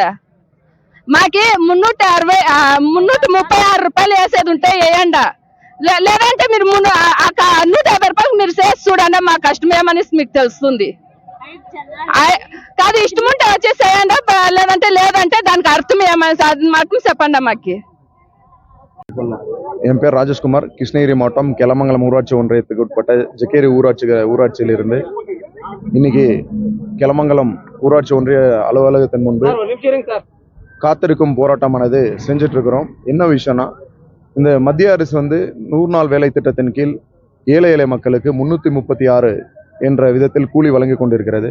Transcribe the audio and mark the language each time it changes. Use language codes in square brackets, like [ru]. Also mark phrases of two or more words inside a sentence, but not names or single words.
[te] మాకి 336 రూపాయలు వేసేది ఉంటే వేయండి, లేదంటే మీరు 150 రూపాయలకి మీరు చేసి చూడండి. మా కష్టం ఏమనేసి మీకు తెలుస్తుంది. కాదు ఇష్టం ఉంటే వచ్చేసేయండి, లేదంటే దానికి అర్థం ఏమని మాకు చెప్పండి. మాకి [ta] என் பேர் ராஜேஷ்குமார். கிருஷ்ணகிரி மாவட்டம் கிளமங்கலம் ஊராட்சி ஒன்றியத்துக்கு உட்பட்ட ஜெகேரி ஊராட்சியிலிருந்து இன்னைக்கு கிளமங்கலம் ஊராட்சி ஒன்றிய அலுவலகத்தின் முன்பு காத்திருக்கும் போராட்டமானது செஞ்சுட்டு இருக்கிறோம். என்ன விஷயம்னா, இந்த மத்திய அரசு 100 நாள் வேலை திட்டத்தின் கீழ் ஏழை மக்களுக்கு 336 என்ற விதத்தில் கூலி வழங்கி கொண்டிருக்கிறது.